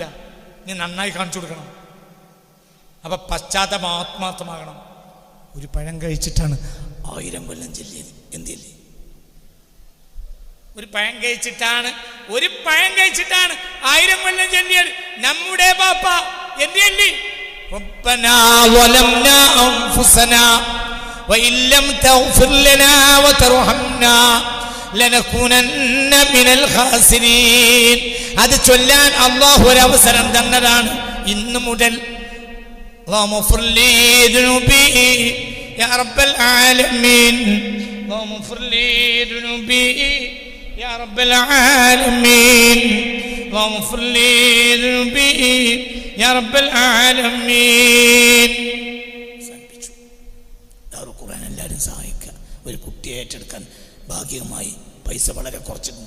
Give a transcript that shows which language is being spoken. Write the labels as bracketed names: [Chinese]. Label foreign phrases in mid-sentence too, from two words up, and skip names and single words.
[Malayalam] നീ നന്നായി കാണിച്ചു കൊടുക്കണം. അപ്പൊ പശ്ചാത്തലം ആത്മാർത്ഥമാകണം. ഒരു പഴം കഴിച്ചിട്ടാണ് 1000 കൊല്ലം ചെല്ലിയത്. എന്തില്ലേ? ഒരു പഴം കഴിച്ചിട്ടാണ് 1000 കൊല്ലം ചെല്ലിയത് നമ്മുടെ ബാപ്പ. എന്തിയല്ലേ? [Arabic] ربنا ظلمنا أنفسنا وإن لم تغفر لنا وترحمنا لنكونن من الخاسرين. [Malayalam] അത് ചൊല്ലാൻ അല്ലാഹു ഒരു അവസരം തന്നതാണ്. ഇന്നു മുതൽ [Arabic] اللهم اغفر لي ذنوبي يا رب العالمين اللهم اغفر لي ذنوبي يا رب العالمين واغفر لي ذنوبي يا رب العالمين. [Malayalam] ദാറുൽ ഖുർആൻ എല്ലാവരും സഹായിക്കുക. ഒരു കുട്ടിയെ ഏറ്റെടുക്കാൻ ഭാഗികമായി പൈസ വളരെ കുറച്ചിട്ടുണ്ട്.